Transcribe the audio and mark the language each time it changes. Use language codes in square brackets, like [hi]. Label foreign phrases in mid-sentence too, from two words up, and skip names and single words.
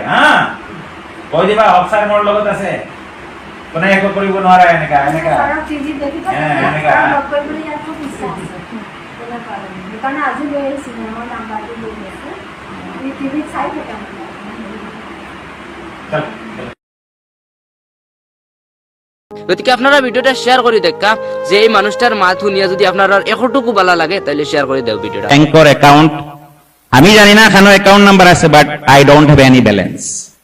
[as] হা, কৈ দিবা অফচাৰ মোৰ লগত আছে, কোনে একো কৰিব নোৱাৰে, এনেকা এনেকা এনেকা। [bn] গতিকে আপনারা ভিডিওটা শেয়ার করে দেখা, যে এই মানুষটার মাত শুনিয়া যদি আপনার একটুকু ভালো লাগে তাহলে শেয়ার করে দেও ভিডিওটা। ব্যাংকের অ্যাকাউন্ট আমি জানি না কেন অ্যাকাউন্ট নাম্বার আছে, [en] but I don't have any balance.